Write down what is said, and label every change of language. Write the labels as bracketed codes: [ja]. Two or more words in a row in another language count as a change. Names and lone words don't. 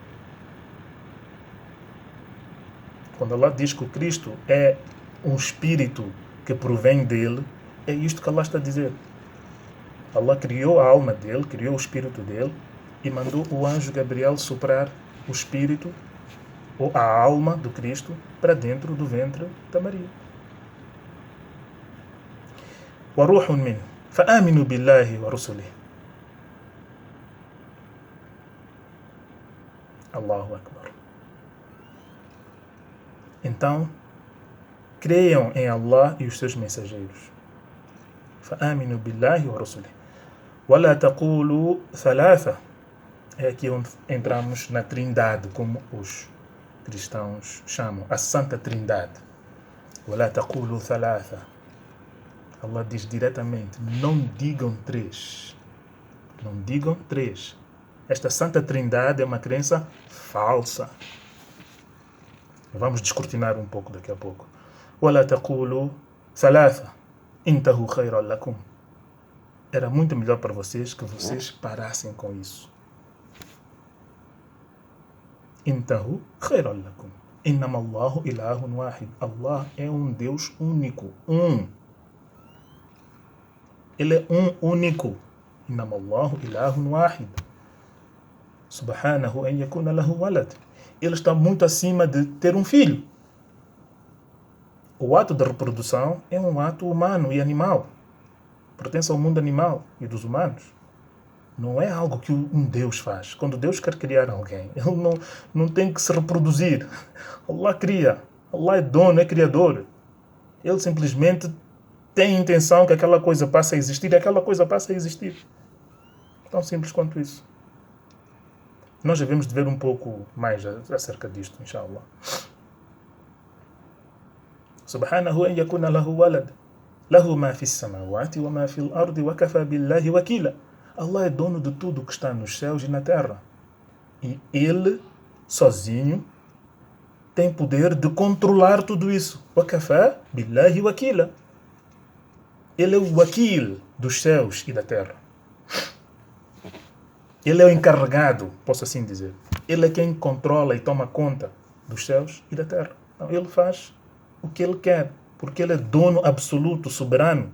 [pt] Quando Allah diz que o Cristo é um espírito que provém dele, é isto que Allah está a dizer. Allah criou a alma dele, criou o espírito dele e mandou o anjo Gabriel soprar o espírito ou a alma do Cristo para dentro do ventre da Maria. [ar] وَرُوحٌ مِّنْهُ فَآمِنُوا بِاللَّهِ وَرُسُلِهِ. الله أكبر. [pt] Então, creiam em Allah e os seus mensageiros. [ar] فَآمِنُوا بِاللَّهِ وَرُسُلِهِ. وَلَا تَقُولُوا ثَلَاثَةً. [pt] É aqui onde entramos na trindade, como os cristãos chamam, a Santa Trindade. [ar] وَلَا تَقُولُوا ثَلَاثَةً. [pt] Allah diz diretamente, não digam três. Não digam três. Esta Santa Trindade é uma crença falsa. Vamos descortinar um pouco daqui a pouco. [ar] وَلَا تَقُولُوا ثَلَاثَةً إِنْتَهُ خَيْرًا لَكُمْ. [pt] Era muito melhor para vocês que vocês parassem com isso. [ar] إِنْتَهُ خَيْرًا لَكُمْ إِنَّمَا اللَّهُ إِلَهٌ وَاحِدٌ. [pt] Allah é um Deus único. Ele é um único. [ar] إِنَّمَا اللَّهُ إِلَهٌ وَاحِدٌ. سبحانه أن يكون له ولد. [pt] Ele está muito acima de ter um filho. O ato da reprodução é um ato humano e animal. Pertence ao mundo animal e dos humanos. Não é algo que um Deus faz. Quando Deus quer criar alguém, ele não tem que se reproduzir. Allah cria. Allah é dono, é criador. Ele simplesmente tem a intenção que aquela coisa passe a existir e aquela coisa passe a existir. Tão simples quanto isso. Nós devemos de ver um pouco mais acerca disto, inshallah. [ar] سبحانه أن يكون له ولد. له ما في السماوات وما في الأرض وكفى بالله وكيلا. [pt] Allah é dono de tudo que está nos céus e na terra. E Ele, sozinho, tem poder de controlar tudo isso. [ar] وكفى بالله وكيلا. [pt] Ele é o wakil dos céus e da terra. Ele é o encarregado, posso assim dizer. Ele é quem controla e toma conta dos céus e da terra. Então, ele faz o que ele quer, porque ele é dono absoluto, soberano.